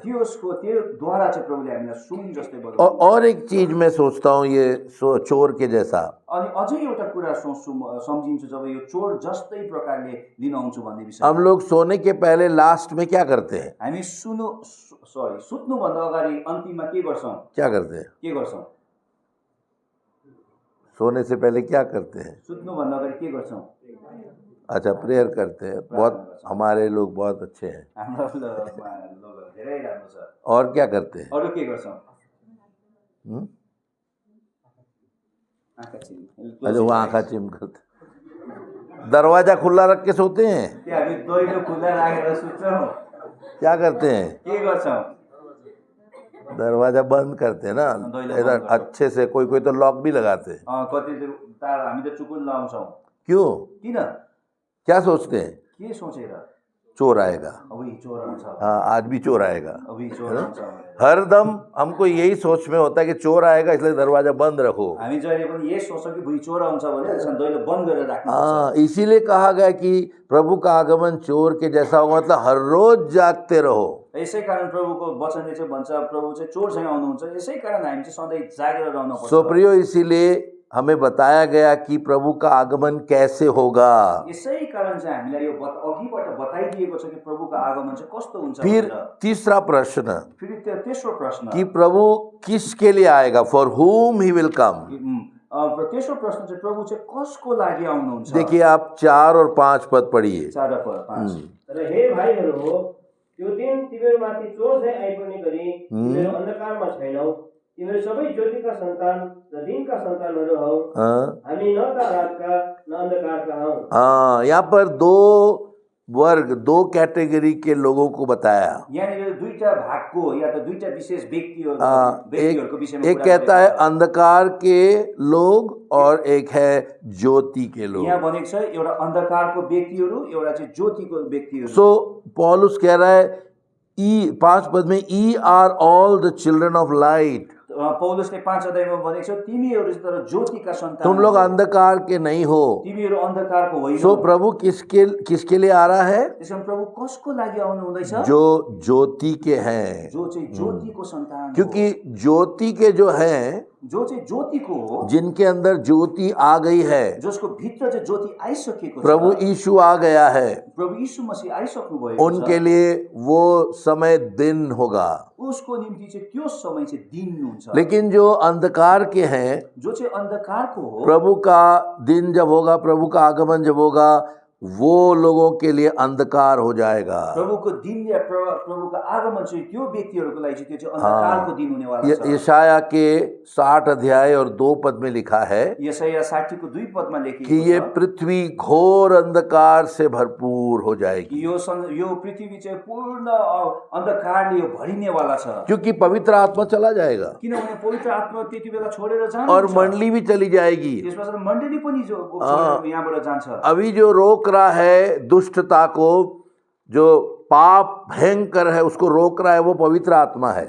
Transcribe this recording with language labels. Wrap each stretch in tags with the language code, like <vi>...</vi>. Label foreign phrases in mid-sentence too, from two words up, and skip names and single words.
<ne>त्यो द्वारा चाहिँ प्रभुले हामीलाई सुन जस्तै बनाउँछ।</ne> <hi>और एक चीज मैं सोचता हूँ, ये चोर के जैसा,</hi> <ne>अनि अझै एउटा कुरा सोच्छु, सम्झिन्छु, जब यो चोर जस्तै प्रकारले लिन आउँछु भन्ने विषय।</ne> <hi>हम लोग सोने के पहले लास्ट में क्या करते हैं?</hi> <ne>हामी सुत्नुभन्दा अगाडि अन्तिममा के गर्छौँ?</ne> <hi>क्या करते हैं?</hi> <ne>के गर्छौँ?</ne> <hi>सोने से पहले क्या करते हैं?</hi> <ne>सुत्नुभन्दा अगाडि के गर्छौँ?</ne> <hi>अच्छा, प्रेयर करते हैं। बहुत, हमारे लोग बहुत अच्छे हैं।</hi> <ne>हाम्रो लोग धेरै राम्रो छ।</ne> <hi>और क्या करते हैं?</hi> <ne>अरू के गर्छौँ? आँखा चिम</ne> <hi>अच्छा वो आँखा चिम करते दरवाजा खुला रख के सोते हैं</hi> <ne>त्यो हामी दैलो खुल्ला राखेर सुत्छौँ</ne> <hi>क्या करते हैं</hi> <ne>के गर्छौँ</ne> <hi>दरवाजा बंद करते हैं ना ऐसा अच्छे से कोई कोई तो लॉक भी लगाते हैं</hi> <ne>कति हामी त चुकुन लाउँछौँ</ne> <hi>क्यों</hi> <ne>किन</ne> <hi>क्या सोचते हैं</hi> <ne>के सोचेर</ne> <hi>चोर आएगा</hi> <ne>अब यी चोर आउँछ</ne> <hi>हाँ आज भी चोर आएगा</hi> <ne>अब यी चोर आउँछ भनेर।</ne> <hi>हरदम हमको यही सोच में होता है कि चोर आएगा इसलिए दरवाजा बंद रखो</hi> <ne>हामी जहिले पनि यही सोच्छौँ कि भुइँ चोर आउँछ भने त्यसमा दैलो बन्द गरेर राख्नु</ne> <hi>हाँ इसीलिए कहा गया कि प्रभु का आगमन चोर के जैसा होगा मतलब हर रोज जागते रहो</hi> <ne>यसै कारण प्रभुको वचनले चाहिँ भन्छ प्रभु चाहिँ चोर चाहिँ आउनुहुन्छ यसै कारण हामी चाहिँ सधैँ जागेर रहनु पर्छ।</ne> <hi>सो प्रियो इसीलिए हमें बताया गया कि प्रभु का आगमन कैसे होगा।</hi> <ne>यसै कारण चाहिँ हामीलाई यो अघिबाट बताइदिएको छ कि प्रभुको आगमन चाहिँ कस्तो हुन्छ</ne> <hi>फिर</hi> <ne>भनेर।</ne> <hi>तीसरा प्रश्न</hi> <ne>फेरि तेस्रो प्रश्न</ne> <hi>कि प्रभु किसके लिए आएगा,</hi> <en>फॉर whom he will come।</en> <ne>तेस्रो प्रश्न चाहिँ प्रभु चाहिँ कसको लागि आउनुहुन्छ।</ne> <hi>देखिए आप 4 और 5 पद पढ़िए।</hi> <ne>4 र 5 र हे भाइहरू हो, त्यो दिन तिमीहरूमाथि चोर चाहिँ आइपर्ने गरी तिमीहरू अन्धकारमा छैनौ। तिमीहरू सबै ज्योतिका सन्तान र दिनका सन्तानहरू हौ। हामी न त रातका न अन्धकारका हौ।</ne> <hi>हाँ, यहाँ पर 2 वर्ग 2 कैटेगरी के लोगों को बताया।</hi> <ne>यहाँनिर दुईटा भागको या त दुईटा विशेष व्यक्तिहरूको विषयमा</ne> <hi>एक कहता है अंधकार के लोग और एक है ज्योति के लोग।</hi> <ne>यहाँ भनेको छ एउटा अन्धकारको व्यक्तिहरू एउटा चाहिँ ज्योतिको व्यक्तिहरू।</ne> <hi>सो पौलुस कह रहा है 5 पद में</hi> <en>ye are all the children of light.</en> <ne>पौलुसले 5 अध्यायमा भनेको छ तिमीहरू तर ज्योतिका सन्तान,</ne> <hi>तुम लोग अंधकार के नहीं हो।</hi> <ne>तिमीहरू अन्धकारको होइन।</ne> <hi>सो प्रभु किसके लिए आ रहा है?</hi> <ne>त्यसमा प्रभु कसको लागि आउनु हुँदैछ?</ne> <hi>जो ज्योति के हैं,</hi> <ne>जो चाहिँ ज्योतिको सन्तान।</ne> <hi>क्योंकि ज्योति के जो हैं,</hi> <ne>जो चाहिँ ज्योतिको हो,</ne> <hi>जिनके अंदर ज्योति आ गई है,</hi> <ne>जसको भित्र चाहिँ ज्योति आइसकेको छ,</ne> <hi>प्रभु यीशु आ गया है,</hi> <ne>प्रभु यीशु मसीह आइसक्नु भएको छ,</ne> <hi>उनके लिए वो समय दिन होगा।</hi> <ne>उसको निम्ति चाहिँ त्यो समय चाहिँ दिन हुन्छ।</ne> <hi>लेकिन जो अंधकार के हैं,</hi> <ne>जो चाहिँ अन्धकारको हो,</ne> <hi>प्रभु का दिन जब होगा, प्रभु का आगमन जब होगा, वो लोगों के लिए अंधकार हो जाएगा।</hi> <ne>प्रभुको दिन या प्रभुको आगमन चाहिँ त्यो व्यक्तिहरूको लागि चाहिँ त्यो चाहिँ अन्धकारको दिन हुनेवाला छ।</ne> <hi>यशाया के 60 अध्याय और 2 पद में लिखा है</hi> <ne>यशाया 60 को 2 पदमा लेखिएको</ne> <hi>कि ये पृथ्वी घोर अंधकार से भरपूर हो जाएगी।</hi> <ne>यो पृथ्वी चाहिँ पूर्ण अन्धकारले यो भरिनेवाला छ,</ne> <hi>क्योंकि पवित्र आत्मा चला जाएगा</hi> <ne>किनभने पवित्र आत्मा त्यति बेला छोडेर जान्छ</ne> <hi>और मंडली भी चली जाएगी।</hi> <ne>त्यसपछि मण्डली पनि जो छोडेर यहाँबाट जान्छ।</ne> <hi>अभी जो रोक रहा है दुष्टता को, जो पाप भयंकर है उसको रोक रहा है, वो पवित्र आत्मा है।</hi>